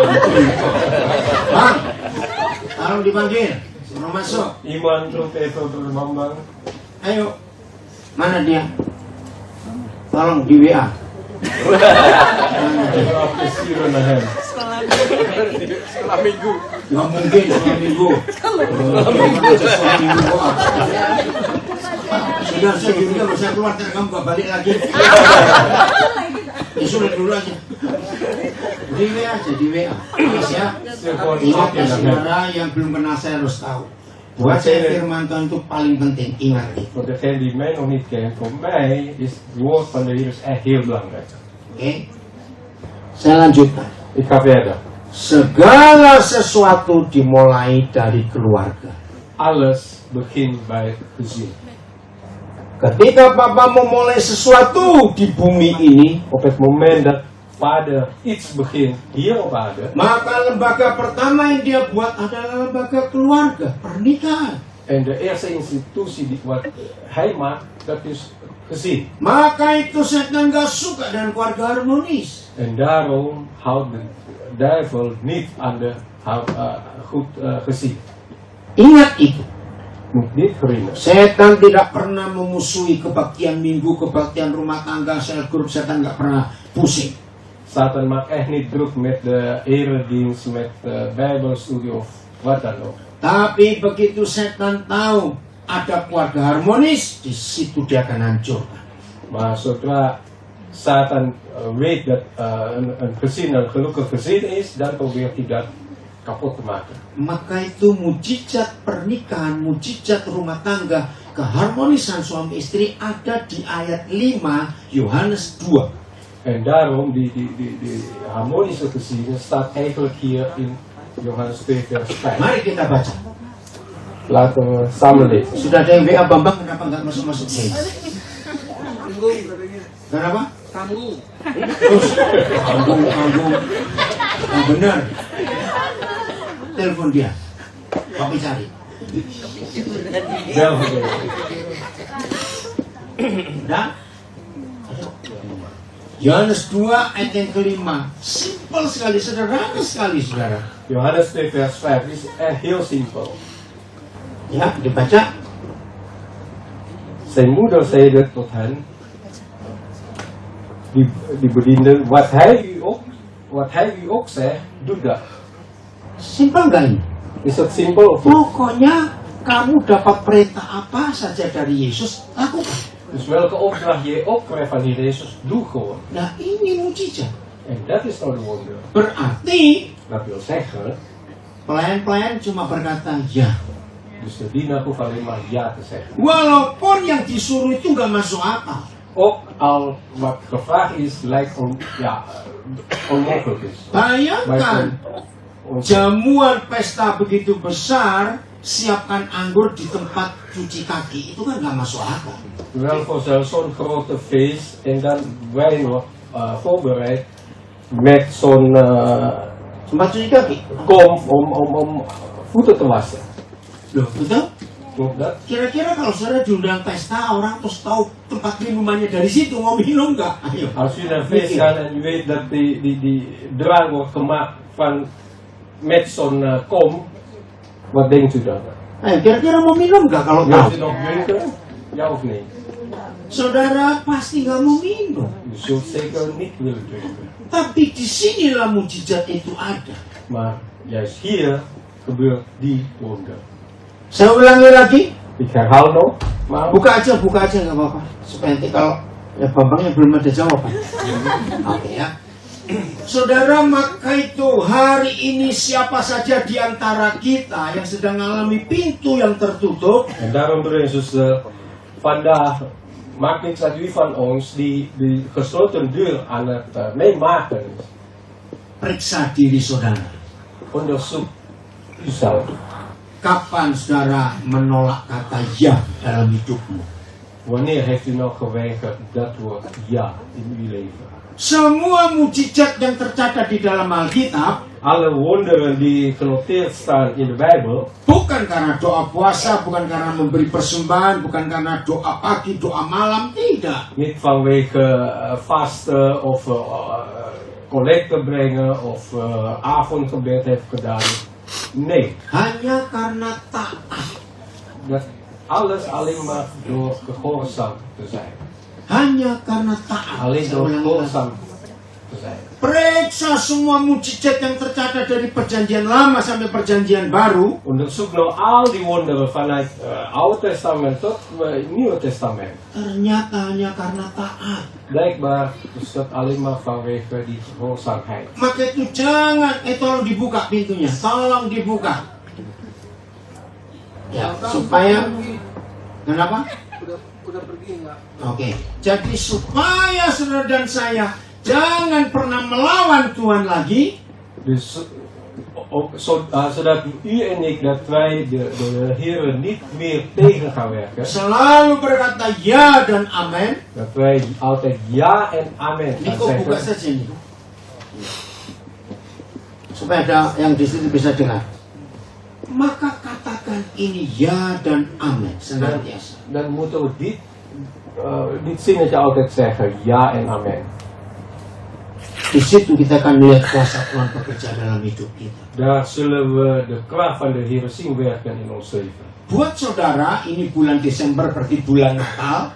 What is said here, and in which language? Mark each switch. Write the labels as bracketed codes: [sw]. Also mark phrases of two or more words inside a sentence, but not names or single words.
[id] Bang, tolong dipanggil. Suruh masuk. [nl] Iemand roept even door de Bambang. [id] Ayo, mana dia? Tolong di WA. [nl] Even afsturen naar hem. [id] Setelah minggu. Nggak mungkin setelah minggu. Setelah minggu kok. Sudah saya juga bisa keluar, ntar kamu gak balik lagi. Ya sudah dulu aja. Di WA aja, di WA. Mas ya. [nl] Gewoon [id] Ingat [nl] stapje [id] ya [nl] naar hem. [id] saudara yang belum kenal saya harus tahu. Buat saya firman Tuhan itu paling penting. Ingat itu. [nl] Voor degene die mij nog niet kent, voor mij is het woord van de Heer is echt heel belangrijk. [id] Oke. Saya lanjutkan. [nl] Ik ga verder. [id] Segala sesuatu dimulai dari keluarga. [nl] Alles begint bij het gezin. [id] Ketika Papa memulai sesuatu di bumi ini, [nl] Op het moment dat Vader iets begint hier op aarde, [id] maka lembaga pertama yang dia buat adalah lembaga keluarga, pernikahan. [nl] en de eerste institutie die wat hij maakt, dat is het gezin. [id] Maka itu setan gak suka dengan keluarga harmonis. [nl] En daarom houdt de duivel niet aan de goed gezin. [id] Ingat itu. [nl] Moet niet herinneren. [id] Setan tidak pernah memusuhi kebaktian minggu, kebaktian rumah tangga, sel grup. Setan gak pernah pusing. [nl] Satan mag echt niet druk met de eredienst, met de bijbelstudie of wat dan ook. [id] Tapi begitu setan tahu ada keluarga harmonis, di situ dia akan hancurkan. [nl] Maar zodra Satan weet dat een gezin een gelukkig gezin is, dan probeert hij dat kapot te maken. [id] Maka itu mujizat pernikahan, mujizat rumah tangga, keharmonisan suami istri ada di ayat 5 Yohanes 2. [nl] En daarom, die harmonische gezinnen staat eigenlijk hier in Johannes 2 vers 5. [id] Mari kita baca. [nl] Laten we samen lezen. [id] Sudah ada yang WA Bambang, kenapa nggak masuk-masuk guys? Kenapa? Tanggung. Tanggung. Yang benar. Telepon dia. Papi cari. [nl] Wel gegeven. [id] Udah? Yohanes 2 ayat yang kelima. Simpel sekali, sederhana sekali saudara. [nl] Johannes 2 vers 5 is echt heel simpel. [id] Ya, dibaca. [nl] Zijn moeder zeide tot hen, die bediende, wat hij u ook zegt, doe dat. [id] Simpel nggak ini? [nl] Is dat simpel of niet? [id] Pokoknya kamu dapat perintah apa saja dari Yesus, lakukan. [nl] Dus welke opdracht je ook krijgt van die Jezus, doe gewoon. [id] Nah ini mujizat. [nl] En dat is nou de wonder. [id] Berarti [nl] Dat wil zeggen, [id] pelayan-pelayan cuma berkata ya. [nl] dus de dienaar hoeft alleen maar ja te zeggen. [id] Walaupun yang disuruh itu nggak masuk akal. [nl] Ook al wat gevraagd is, lijkt onmogelijk is. [id] Bayangkan jamuan pesta begitu besar, siapkan anggur di tempat cuci kaki, itu kan nggak masuk akal. [nl] Terwijl voor zo'n grote feest en dan wij nog voorbereid met zo'n [id] Tempat cuci kaki. [nl] kom om voeten te wassen. [id] Loh, betul? [nl] Klopt dat? [id] Kira-kira kalau saudara diundang pesta, orang terus tahu tempat minumannya dari situ, mau minum nggak? Ayo. [nl] Als u naar een feest gaat en u weet dat die drank wordt gemaakt met zo'n kom, wat denkt u dan? [id] Kira-kira mau minum nggak kalau [nl] Wilt u [id] tahu? [nl] nog drinken? Ja of nee? [id] Saudara pasti nggak mau minum. [nl] U zult zeker niet willen drinken. [id] Tapi di sinilah mujizat itu ada. [nl] Maar juist hier gebeurt die wonder. [id] Saya ulangi lagi. [nl] Ik herhaal nog, maar [id] Buka aja nggak apa-apa. Supaya nanti kalau ya Bambangnya belum ada jawaban. Oke ya. Saudara, maka itu hari ini siapa saja di antara kita yang sedang mengalami pintu yang tertutup, [nl] en daarom broeder en zuster, vandaag maakt niks uit wie van ons die gesloten deur aan het meemaken is. [id] periksa diri saudara. [nl] Onderzoek uzelf. [id] Kapan saudara menolak kata ya dalam hidupmu? [nl] Wanneer heeft u nou geweigerd dat woord ja in uw leven? [id] Semua mujizat yang tercatat di dalam Alkitab [nl] Alle wonderen die genoteerd staan in de Bijbel, [id] bukan karena doa puasa, bukan karena memberi persembahan, bukan karena doa pagi, doa malam, tidak. [nl] niet vanwege vasten of collecte brengen of avondgebed heeft gedaan. Nee, [id] Hanya karena taat. [nl] dat alles alleen maar door gehoorzaam te zijn. [id] Hanya karena taat. [nl] Alleen [id] Saya [nl] door [id] ulangi lagi. [nl] gehoorzaam te zijn. [id] Periksa semua mujizat yang tercatat dari perjanjian lama sampai perjanjian baru. [nl] Onderzoek nou al die wonderen vanuit Oude Testament tot Nieuwe Testament. [id] Ternyata hanya karena taat. [nl] Blijkbaar is dat alleen maar vanwege die gehoorzaamheid. [id] Maka itu jangan, tolong dibuka pintunya, tolong dibuka. Ya, supaya kenapa? Udah pergi nggak? Oke, jadi supaya saudara dan saya jangan pernah melawan Tuhan lagi. [nl] Dus zodat u en ik, dat wij de Heer niet meer tegen gaan werken. [id] Selalu berkata ya dan amin. [nl] Dat wij altijd ja en amen gaan [id] Niko buka [nl] zeggen. [id] saja nih. Supaya ada yang di situ bisa dengar. Maka katakan ini ya dan amin senantiasa. [nl] Dan moeten we dit zinnetje altijd zeggen. Ja en amen. [id] Di situ kita akan melihat kuasa Tuhan bekerja dalam hidup kita. [nl] Daar zullen we de kracht van de Heer zien werken in ons leven. [id] Buat saudara, ini bulan Desember berarti bulan Natal.